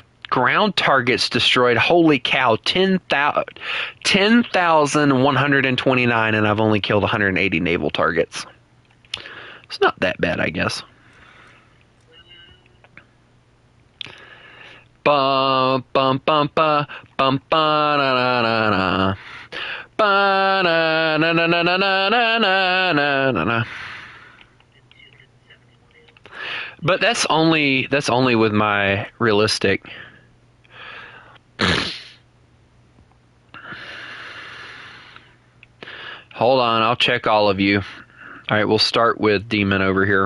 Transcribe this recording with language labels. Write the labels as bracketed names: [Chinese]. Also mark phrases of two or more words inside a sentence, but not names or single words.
[English] Ground targets destroyed, holy cow, 10,129, and I've only killed 180 naval targets. It's not that bad, I guess. Bum bum bum ba bum ba na na na na ba na na na na na na na na na. But that's only with my realistic. Hold on, I'll check all of you. Alright, we'll start with Demon over here.